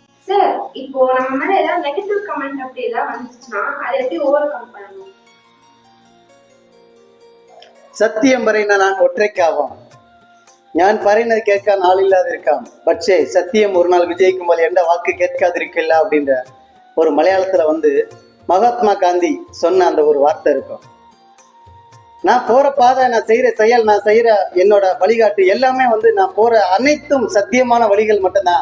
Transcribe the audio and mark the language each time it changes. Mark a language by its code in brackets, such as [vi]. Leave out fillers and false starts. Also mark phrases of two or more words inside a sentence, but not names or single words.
[ta] சார், இப்போ நம்ம மேல ஏதாவது நெகட்டிவ் கமெண்ட் அப்படி ஏதாவது வந்துச்சுன்னா அதை எப்படி ஓவர் கம் பண்ணணும்? [ml] സത്യം പറയുന്ന ഞാൻ ഒറ്റയ്ക്കാവാം, ഞാൻ പറയുന്നത് കേൾക്കാൻ ആളില്ലാതിരിക്കാം, പക്ഷേ [ta] சத்தியம் ஒரு நாள் விஜயிக்கும்போது எந்த வாக்கு கேட்காதிருக்கல அப்படின்ற ஒரு மலையாளத்துல மகாத்மா காந்தி சொன்ன அந்த ஒரு வார்த்தை இருக்கும். நான் போற பாதை, நான் செய்யற செயல், நான் செய்யற என்னோட வழிகாட்டு எல்லாமே நான் போற அனைத்தும் சத்தியமான வழிகள் மட்டும்தான்.